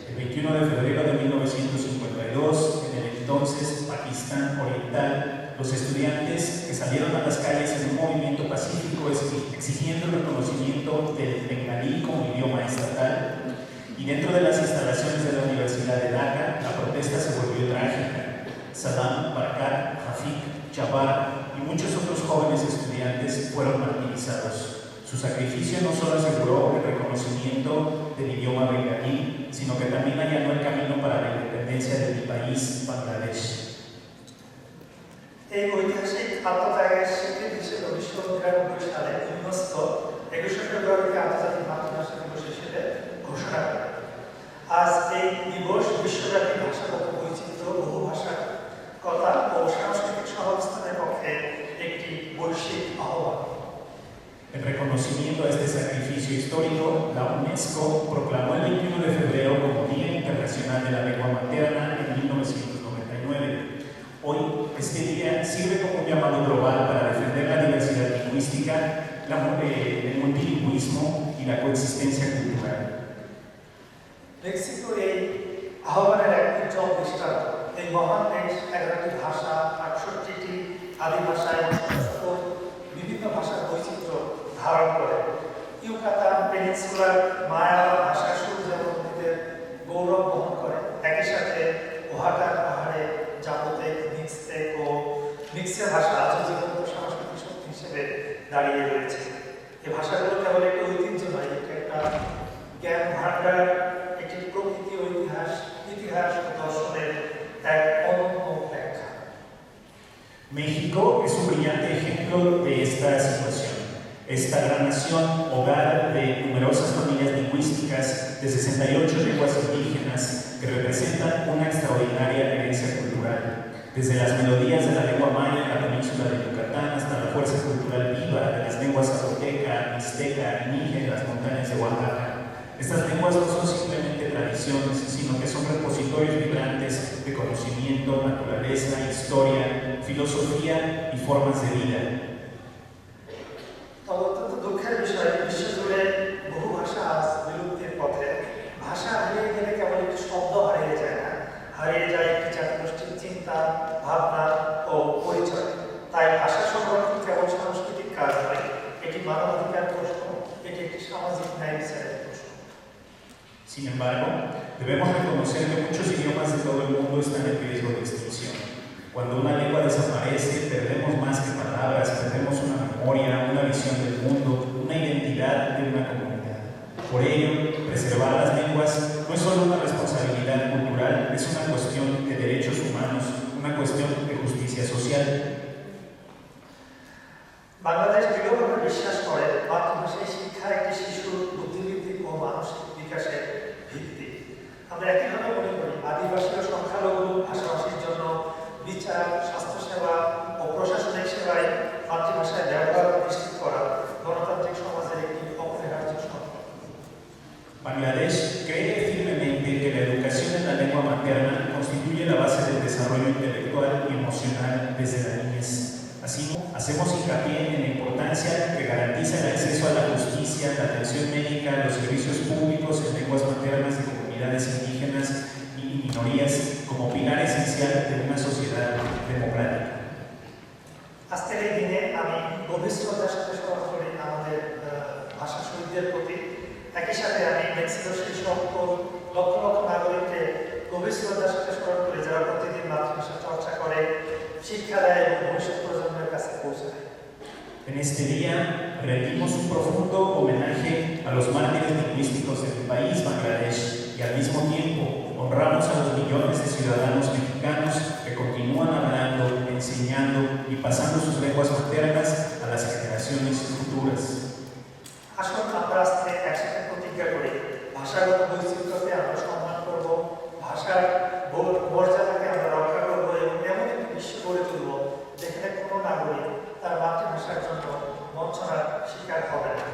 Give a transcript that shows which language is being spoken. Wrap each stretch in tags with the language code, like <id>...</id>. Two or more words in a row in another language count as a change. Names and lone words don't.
<es>El 21 de febrero de 1952, en el entonces Pakistán Oriental, los estudiantes que salieron a las calles en un movimiento pacífico exigiendo el reconocimiento del bengalí como idioma estatal, y dentro de las instalaciones de la Universidad de Dhaka, la protesta se volvió trágica. Salam, Barakat, Rafiq, Jabbar y muchos otros jóvenes estudiantes fueron martirizados. Su sacrificio no solo aseguró el reconocimiento del idioma bengalí, sino que también allanó el camino para la independencia de mi país, Bangladesh.</es> <bn>এই ঐতিহাসিক আত্মত্যাগের স্বীকৃতি হিসেবে 1999 সালে ইউনেস্কো 21শে ফেব্রুয়ারিকে আন্তর্জাতিক মাতৃভাষা দিবস হিসেবে ঘোষণা করে। আজ এই দিবস বিশ্বব্যাপী ভাষাগত বৈচিত্র্য, বহুভাষাকতা ও সাংস্কৃতিক সহাবস্থানের পক্ষে একটি বৈশ্বিক আহ্বান।</bn> <es>En reconocimiento a este sacrificio histórico, la UNESCO proclamó el 21 de febrero como Día Internacional de la Lengua Materna en 1999. Hoy, este día sirve como un llamado global para defender la diversidad lingüística, el multilingüismo y la coexistencia cultural.</es> <bn>মেক্সিকো এই আহ্বানের এক উজ্জ্বল দৃষ্টান্ত। এই মহান দেশ 11টি ভাষা, 68টি আদি ভাষা এবং বিভিন্ন ভাষার বৈচিত্র্য ধারণ করে। ইউকাতান পেনিনসুলার মায়াওয়া ভাষা সূর্যবন্দীদের গৌরব বহন করে। একই সাথে ওহাকার পাহাড়ে জাপোতেক, মিক্সতেক ও মিক্সে ভাষা আজও জীবন্ত সাংস্কৃতিক শক্তি হিসেবে দাঁড়িয়ে রয়েছে। এই ভাষাগুলো কেবল একটি ঐতিহ্য নয়, এটা একটা জ্ঞান ভাণ্ডার, একটি প্রকৃতি ও ইতিহাস ও দর্শনের এক অনন্য ব্যাখ্যা।</bn> <es>México es un brillante ejemplo de esta situación. Esta gran nación, hogar de numerosas familias lingüísticas, de 68 lenguas indígenas, que representan una extraordinaria herencia cultural. Desde las melodías de la lengua maya en la península de Yucatán hasta la fuerza cultural viva de las lenguas zapoteca, mixteca y níger en las montañas de Oaxaca. Estas lenguas no son simplemente tradiciones, sino que son repositorios vibrantes de conocimiento, naturaleza, historia, filosofía y formas de vida.</es> <bn>তবে অত্যন্ত দুঃখের বিষয়, বিশ্বজুড়ে বহু ভাষা আজ বিলুপ্তির পথে। ভাষা হারিয়ে গেলে কেবল একটি শব্দ হারিয়ে যায় না, হারিয়ে যায় একটি জাতিগোষ্ঠীর চিন্তা, ভাবনা ও পরিচয়। তাই ভাষা সংরক্ষণ কেবল সাংস্কৃতিক কাজ নয়, এটি মানবাধিকার প্রশ্ন, এটি একটি সামাজিক ন্যায় বিচারের প্রশ্ন।</bn> <es>Sin embargo, debemos reconocer que muchos idiomas de todo el mundo están en riesgo de extinción. Cuando una lengua desaparece, perdemos más que palabras, perdemos una memoria, una visión del mundo, una identidad de una comunidad. Por ello, preservar las lenguas no es solo una responsabilidad cultural, es una cuestión de derechos humanos, una cuestión de justicia social.</es> <bn>বাংলাদেশ দৃঢ়ভাবে বিশ্বাস করে মাতৃভাষায় শিক্ষা একটি শিশুর বুদ্ধিবৃদ্ধি ও মানসিক বিকাশের ভিত্তি। আমরা একইভাবে মনে করি আদিবাসী ও সংখ্যালঘু ভাষাভাষীর জন্য বিচার, স্বাস্থ্যসেবা ও প্রশাসনিক সেবায় মাতৃভাষায় ব্যবহার নিশ্চিত করা গণতান্ত্রিক সমাজের একটি অপরিহার্য শর্ত।</bn> <es>Bangladesh cree firmemente que la educación en la lengua materna constituye la base del desarrollo intelectual y emocional desde la niñez. Así, hacemos hincapié en la importancia que garantiza el acceso a la justicia, la atención médica, los servicios públicos en lenguas maternas de comunidades indígenas y minorías como pilar esencial de una sociedad democrática.</es> <bn>আজকের এই দিনে আমি গভীর শ্রদ্ধার সাথে স্মরণ করি আমাদের ভাষা শহীদদের প্রতি। একই সাথে আমি মেক্সিকোর সেই সকল লক্ষ লক্ষ নাগরিককে গভীর শ্রদ্ধার সাথে স্মরণ করি যারা প্রতিদিন মাতৃভাষা চর্চা করে, শিক্ষা দেয় এবং ভবিষ্যৎ প্রজন্মের কাছে পৌঁছায়।</bn> <es>En este día rendimos un profundo homenaje a los mártires lingüísticos de mi país, Bangladesh, y al mismo tiempo honramos a los millones de ciudadanos mexicanos que continúan hablando, enseñando y pasando sus lenguas maternas a las generaciones futuras.</es> <bn>আসুন আমরা আজকে একসাথে প্রতিজ্ঞা করি, ভাষাগত বৈচিত্র্যকে আমরা সম্মান করব, ভাষার মর্যাদাকে আমরা রক্ষা করব এবং এমন একটি বিশ্ব গড়ে তুলব যেখানে কোনো নাগরিক তার মাতৃভাষার জন্য বঞ্চনার শিকার হবে না।</bn>